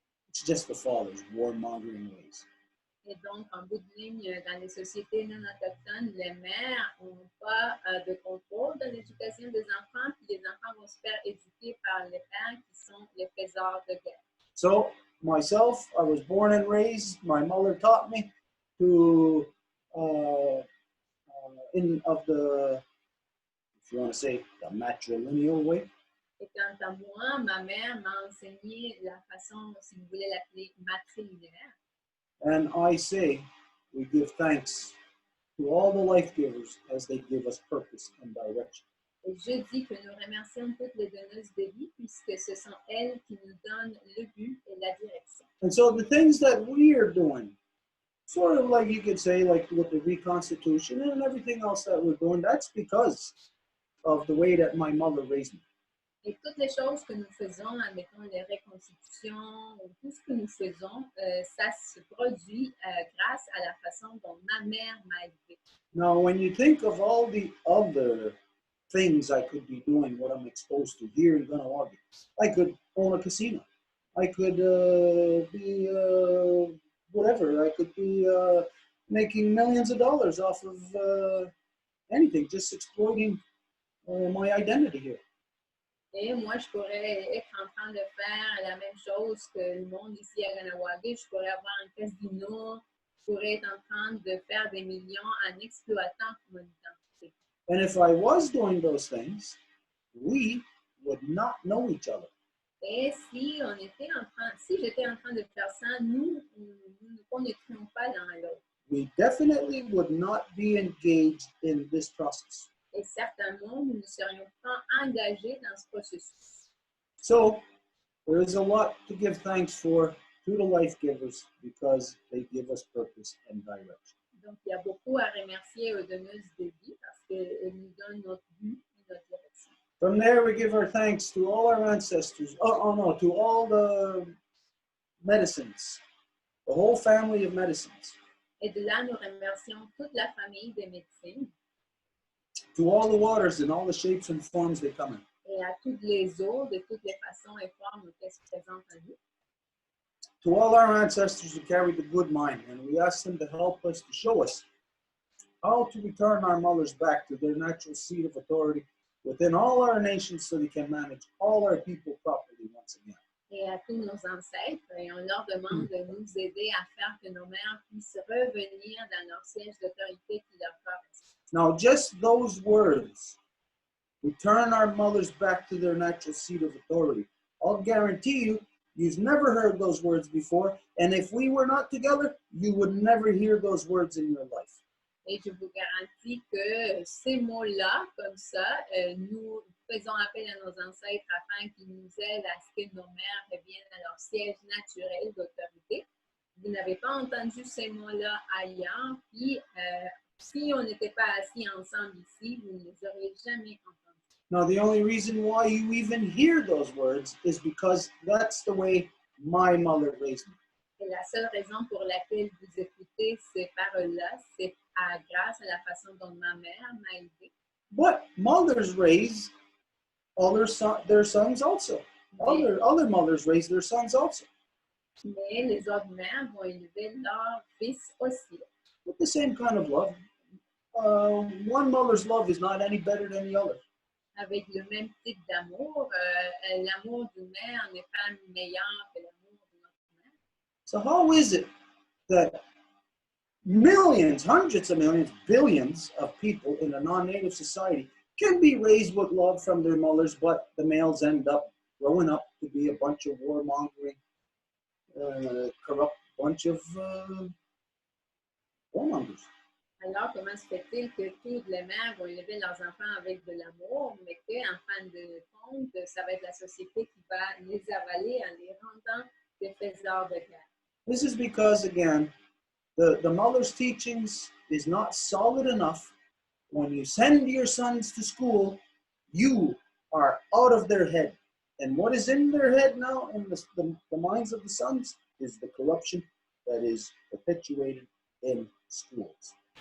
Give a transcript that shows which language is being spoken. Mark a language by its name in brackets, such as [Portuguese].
[English] It's just the father's warmongering ways. [French] Et donc, en bout de ligne, dans les sociétés non autochtones, les mères n'ont pas de contrôle dans l'éducation des enfants, puis les enfants vont se faire éduquer par les pères qui sont les faiseurs de guerre. [English] So, myself, I was born and raised, my mother taught me to, if you want to say, the matrilineal way. [French] Et quant à moi, ma mère m'a enseigné la façon, si vous voulez l'appeler, matrilinéaire. [English] And I say we give thanks to all the life givers as they give us purpose and direction. [French] Et je dis que nous remercions toutes les donneuses de vie puisque ce sont elles qui nous donnent le but et la direction. [English] And so the things that we are doing, sort of like you could say, like with the reconstitution and everything else that we're doing, that's because of the way that my mother raised me. [French] Et toutes les choses que nous faisons, admettons les reconstitutions, ou tout ce que nous faisons, ça se produit grâce à la façon dont ma mère m'a élevée. [English] Now, when you think of all the other things I could be doing, what I'm exposed to here in Ganawagi, I could own a casino. I could be whatever. I could be making millions of dollars off of anything, just exploiting my identity here. [French] Et moi, je pourrais être en train de faire la même chose que le monde ici à Ganawagi. Je pourrais avoir un casino. Je pourrais être en train de faire des millions en exploitant mon identité. [English] And if I was doing those things, we would not know each other. [French] Et si j'étais en train de faire ça, nous ne connaîtrions pas l'un et l'autre. [English] We definitely would not be engaged in this process. [French] Et certainement, nous ne serions pas engagés dans ce processus. [English] So there is a lot to give thanks for to the life givers because they give us purpose and direction. [French] Donc, il y a beaucoup à remercier aux donneuses de vie parce qu'elles nous donnent notre but et notre direction. [English] From there, we give our thanks to all our ancestors. To all the medicines, the whole family of medicines. [French] Et de là, nous remercions toute la famille des médecines [English] To all the waters in all the shapes and forms they come in. [French] et à toutes les eaux, de toutes les façons et formes qu'elles se présentent à nous. [English] To all our ancestors who carried the good mind, and we ask them to help us, to show us how to return our mothers back to their natural seat of authority within all our nations so they can manage all our people properly once again. [French] Et à tous nos ancêtres, et on leur demande de nous aider à faire que nos mères puissent revenir dans leur siège d'autorité qui leur correspond. [English] Now, just those words, return our mothers back to their natural seat of authority. I'll guarantee you, you've never heard those words before, and if we were not together, you would never hear those words in your life. [French] Et je vous garantis que ces mots-là, comme ça, nous faisons appel à nos ancêtres afin qu'ils nous aident à ce que nos mères reviennent à leur siège naturel d'autorité. Vous n'avez pas entendu ces mots-là ailleurs, puis si on n'était pas assis ensemble ici, vous ne les auriez jamais entendus. [English] Now, the only reason why you even hear those words is because that's the way my mother raised me. [French] Et la seule raison pour laquelle vous écoutez ces paroles-là, c'est grâce à la façon dont ma mère m'a élevée. [English] But mothers raise their sons also. Other mothers raise their sons also. [French] Mais les autres mères vont élever leurs fils aussi. [English] With the same kind of love. One mother's love is not any better than the other. [French] Avec le même type d'amour, l'amour d'une mère n'est pas meilleur que l'amour d'une autre mère. [English] So how is it that millions, hundreds of millions, billions of people in a non-native society can be raised with love from their mothers, but the males end up growing up to be a bunch of warmongering, corrupt bunch of warmongers? [French] Alors, comment se fait-il que toutes les mères vont élever leurs enfants avec de l'amour, mais qu'en fin de compte, ça va être la société qui va les avaler en les rendant des faiseurs de guerre? [English] This is because, again, the mother's teachings is not solid enough. When you send your sons to school, you are out of their head. And what is in their head now, in the minds of the sons, is the corruption that is perpetuated in schools.